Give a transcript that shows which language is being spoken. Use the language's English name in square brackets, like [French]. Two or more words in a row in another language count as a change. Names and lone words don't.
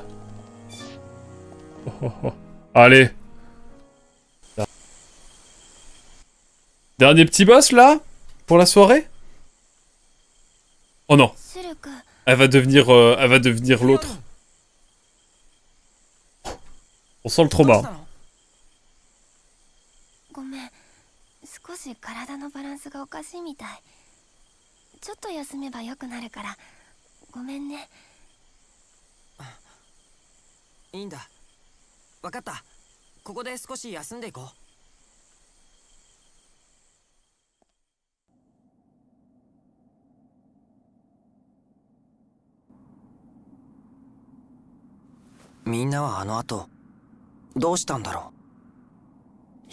[French] Oh, oh, oh. Allez. Dernier petit boss, là? Pour la soirée? Oh non. Elle va devenir l'autre. On sent le trauma. [Japanese] ごめん、少し体のバランスがおかしいみたい。ちょっと休めばよくなるから、ごめんね。いいんだ。わかった。ここで少し休んでいこう。みんなはあの後どうしたんだろう。